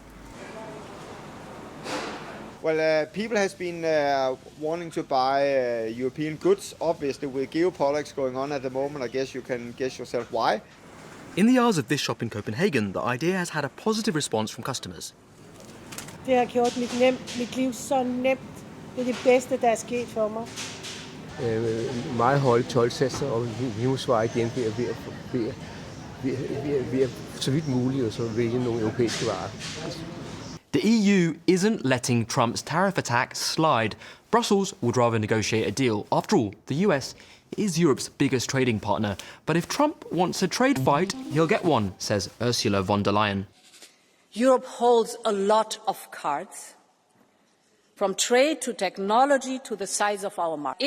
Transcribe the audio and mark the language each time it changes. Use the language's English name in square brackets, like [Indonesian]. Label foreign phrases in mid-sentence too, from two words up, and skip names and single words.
[English] Well, people has been wanting to buy European goods. Obviously, with geopolitics going on at the moment, I guess you can guess yourself why. In the aisles of this shop in Copenhagen, the idea has had a positive response from customers. [Danish] Det har gjort mit liv så nemt. Det er det bedste, der er sket for mig. Meget høje toldsatser, og vi må svare igen ved så vidt muligt og så vælge nogle europæiske varer. [English] The EU isn't letting Trump's tariff attack slide. Brussels would rather negotiate a deal. After all, the US is Europe's biggest trading partner. But if Trump wants a trade fight, he'll get one, says Ursula von der Leyen. Europe holds a lot of cards, from trade to technology to the size of our market.